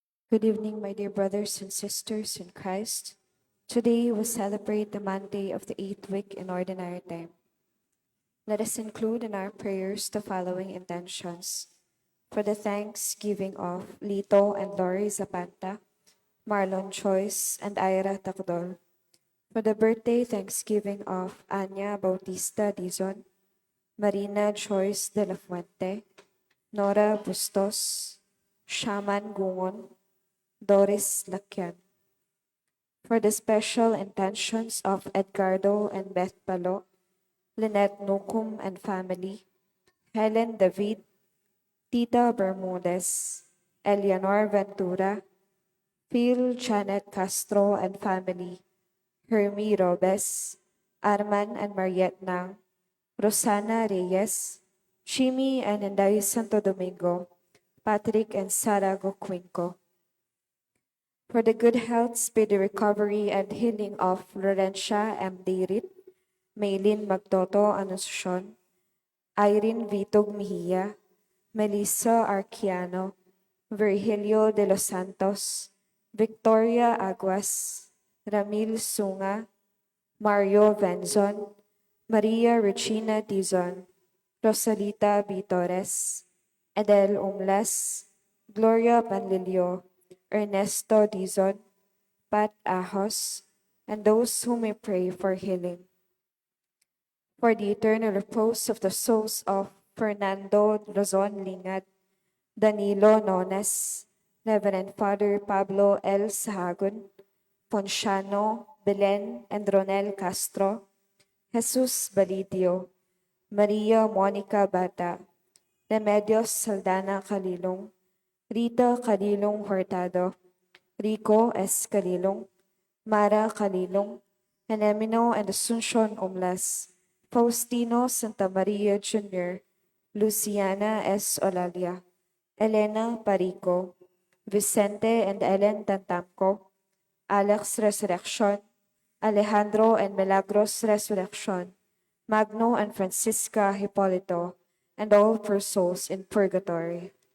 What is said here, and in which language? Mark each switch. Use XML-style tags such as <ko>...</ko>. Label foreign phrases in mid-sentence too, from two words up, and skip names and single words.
<en>Good evening, my dear brothers and sisters in Christ. Today we celebrate the Monday of the 8th week in Ordinary Time. Let us include in our prayers the following intentions. For the thanksgiving of Lito and Lori Zapanta, Marlon Choice, and Ira Takdol. For the birthday thanksgiving of Anya Bautista Dizon, Marina Choice de la Fuente, Nora Bustos, Shaman Gungon, Doris Lakyan. For the special intentions of Edgardo and Beth Palo, Lynette Nukum and family, Helen David, Tita Bermudez, Eleanor Ventura, Phil Janet Castro and family, Hermie Robes, Arman and Mariette Nang, Rosana Reyes, Chimi and Inday Santo Domingo, Patrick and Sara Goquinco. For the good health, speedy recovery, and healing of Florencia M. Dirit, Maylin Magtoto Anuncion, Irene Vitog Mejia, Melissa Arquiano, Virgilio de los Santos, Victoria Aguas, Ramil Sunga, Mario Venzon, Maria Regina Dizon, Rosalita B. Torres, Adele Umlas, Gloria Panlilio, Ernesto Dizon, Pat Ahos, and those who may pray for healing. For the eternal repose of the souls of Fernando Lozon Lingad, Danilo Nones, Reverend Father Pablo L. Sahagun, Ponciano, Belen, and Ronel Castro, Jesus Balidio, Maria Monica Bata, Remedios Saldana Calilong, Rita Calilong Hurtado, Rico S. Calilong, Mara Calilong, Enemino and Asuncion Umlas, Faustino Santa Maria Jr., Luciana S. Olalia, Elena Parico, Vicente and Ellen Tantamco, Alex Resurrection, Alejandro and Milagros Resurrection, Magno and Francisca Hipolito, and all for souls in purgatory.</en>